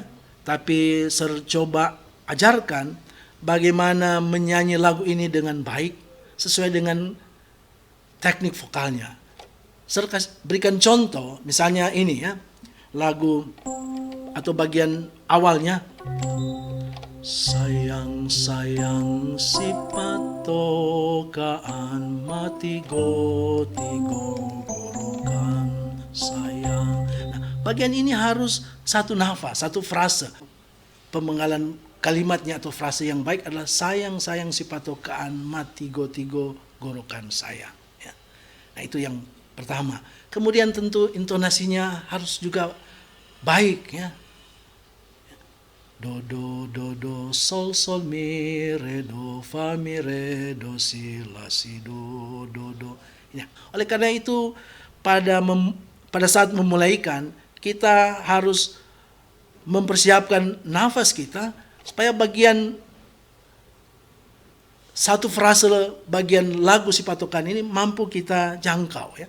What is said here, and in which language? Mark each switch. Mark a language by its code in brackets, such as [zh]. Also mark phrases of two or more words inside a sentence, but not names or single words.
[id] Tapi saya coba ajarkan bagaimana menyanyi lagu ini dengan baik sesuai dengan teknik vokalnya. Saya berikan contoh, misalnya ini, ya, lagu atau bagian awalnya. [min] Sayang sayang si patokaan mati tigo gorokan sayang. [id] Nah, bagian ini harus satu nafas, satu frase. Pemenggalan kalimatnya atau frase yang baik adalah [min] sayang sayang si patokaan mati tigo gorokan sayang, [id] ya. Nah, itu yang pertama. Kemudian tentu intonasinya harus juga baik, ya. do sol sol mi re do fa mi re do si la si do. Ya. Oleh karena itu pada saat memulaikan kita harus mempersiapkan nafas kita supaya bagian satu frase bagian lagu si patokan ini mampu kita jangkau ya.